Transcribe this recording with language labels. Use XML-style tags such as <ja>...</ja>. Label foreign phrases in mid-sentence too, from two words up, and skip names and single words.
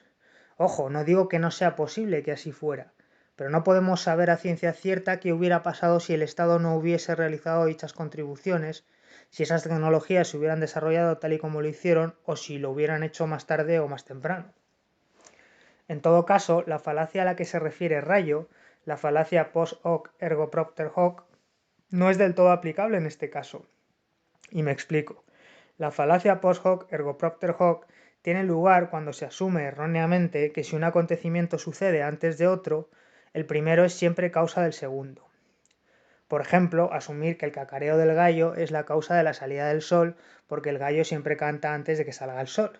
<es>Ojo, no digo que no sea posible que así fuera, pero no podemos saber a ciencia cierta qué hubiera pasado si el Estado no hubiese realizado dichas contribuciones, si esas tecnologías se hubieran desarrollado tal y como lo hicieron o si lo hubieran hecho más tarde o más temprano. En todo caso, la falacia a la que se refiere Rayo, la falacia</es> <la>post hoc ergo propter hoc,</la> <es>no es del todo aplicable en este caso. Y me explico. La falacia</es> <la>post hoc ergo propter hoc</la> <es>tiene lugar cuando se asume erróneamente que si un acontecimiento sucede antes de otro, el primero es siempre causa del segundo. Por ejemplo, asumir que el cacareo del gallo es la causa de la salida del sol porque el gallo siempre canta antes de que salga el sol.</es>